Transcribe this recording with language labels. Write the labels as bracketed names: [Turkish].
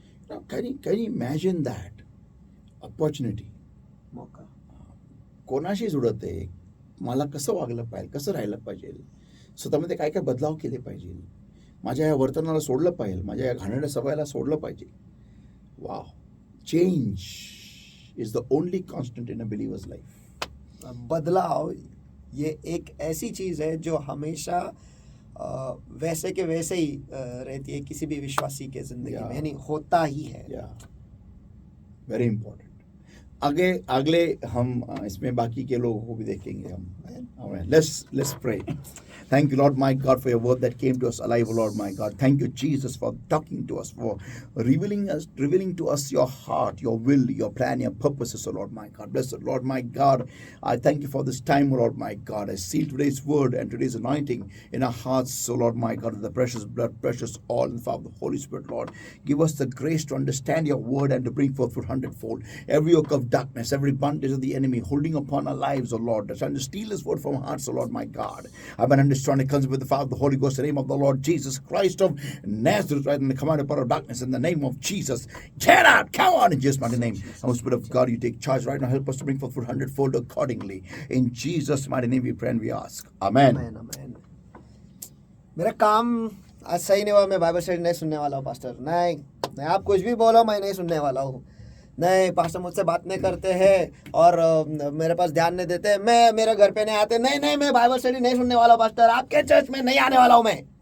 [English] Now can you imagine that opportunity? [Marathi] मौका कोणाशी जुळत आहे, मला कसं वागलं पाहिजे, कसं राहिलं पाहिजे, स्वतःमध्ये काय काय बदलाव केले पाहिजे, माझ्या या वर्तनाला सोडलं पाहिजे, माझ्या या घाणेरड्या सवयीला सोडलं पाहिजे. Wow. [English] Change is the only constant in a believer's life. [Hindi] बदलाव ये एक ऐसी चीज है जो हमेशा वैसे के वैसे ही रहती है किसी भी विश्वासी के जिंदगी में, यानी होता ही है. [English] Very important. [Hindi] अगले हम इसमें बाकी के लोगों को भी देखेंगे हम. [English] Let's pray. Thank you, Lord my God, for your word that came to us alive, Lord my God. Thank you, Jesus, for talking to us, for revealing to us your heart, your will, your plan, your purposes, oh Lord my God. Blessed Lord my God, I thank you for this time, Lord my God. I seal today's word and today's anointing in our hearts, so Lord my God, with the precious blood, precious oil, and the the Holy Spirit, Lord. Give us the grace to understand your word and to bring forth fruit 100-fold. Every yoke of darkness, every bondage of the enemy holding upon our lives, oh Lord, trying to steal this word from our hearts, oh Lord my God. I've been trying to comes with the Father, the Holy Ghost, in the name of the Lord Jesus Christ of Nazareth, right in the command of power of darkness, in the name of Jesus. Get out! Come on, in Jesus' mighty name. And Spirit of God, you take charge right now. Help us to bring forth fruit 100-fold accordingly. In Jesus' mighty name we pray and we ask. Amen. Amen, amen. [Hindi] मेरा काम आज सही नहीं हुआ, मैं Bible study नहीं सुनने वाला हूँ पास्टर. नहीं, आप कुछ भी बोलो मैं नहीं सुनने वाला हूँ. नहीं, पास्टर मुझसे बात नहीं करते हैं और मेरे पास ध्यान नहीं देते, मैं मेरे घर पे नहीं आते. नहीं, मैं बाइबल स्टडी नहीं सुनने वाला हूँ पास्टर, आपके चर्च में नहीं आने वाला हूँ मैं.